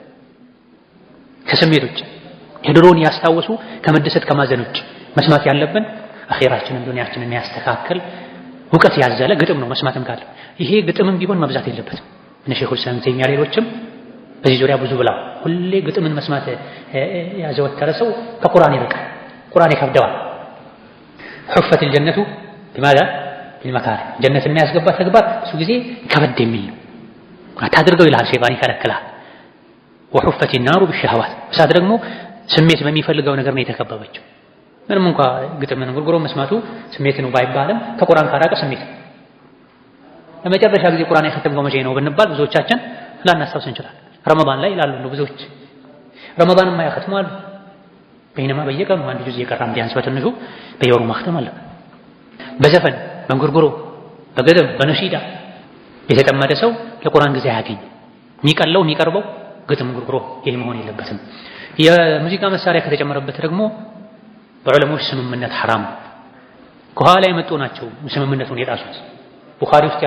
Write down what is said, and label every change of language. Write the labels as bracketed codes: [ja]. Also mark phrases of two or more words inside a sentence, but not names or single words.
[am] ከስሜቶች የድሮን ያስታወሱ ከመደሰት ከማዘኖች መስማት ያለብን አኺራችንን ዱንያችንን የሚያስተካክል ዕውቀት ያዘለ ግጥም ነው መስማትም ካለ ይሄ ግጥምም ቢሆን መብዛት የለበትም እነ ሼኹል ኢስላም ተይሚያ ሌሎችም በዚህ ዙሪያ ብዙ ብለው ሁሌ ግጥምን መስማት ያዘወተረ ሰው ከቁርአን ይርቃል ቁርአን ይከብደዋል [ar] حفت الجنة بماذا بالمكاره [am] ጀነት የሚያስገባ ተግባር እሱ ጊዜ ከበድ የሚል ነው አታድርገው ይላል ሸይጣን ይከለክላል [ar] وحفت النار بالشهوات [am] እሳት ደግሞ ስሜት በሚፈልገው ነገር ነው የተከበበችው ምንም እንኳን ግጥምን ጉርጉሮ መስማቱ ስሜት ነው ባይባልም ከቁርአን ካራቀ ስሜት ለመጨረሻ ጊዜ ቁርአን የختمው መቼ ነው ብንባል ብዙዎቻችን ላናስታውስ እንችላለን ረመዳን ላይ ይላሉ ብዙዎች ረመዳንን ማያختሙ አሉ በእነማ በየቀኑ አንድ ጁዝ እየቀራም ቢያንስ በትንሹ በየወሩ ማختም አለ በዘፈን በእንጉርጉሮ በግጥም በነሺዳ የተጠመደ ሰው ለቁርአን ጊዜ አያገኝ የሚቀለው የሚቀርበው ግጥም ጉርጉሮ ይሄ መሆን የለበትም የሙዚቃ መሳሪያ ከተጨመረበት ደግሞ በዑለሞች ስምምነት ሐራም ከኋላ የመጡ ናቸው ስምምነቱን የጣሱት ቡኻሪ ውስጥ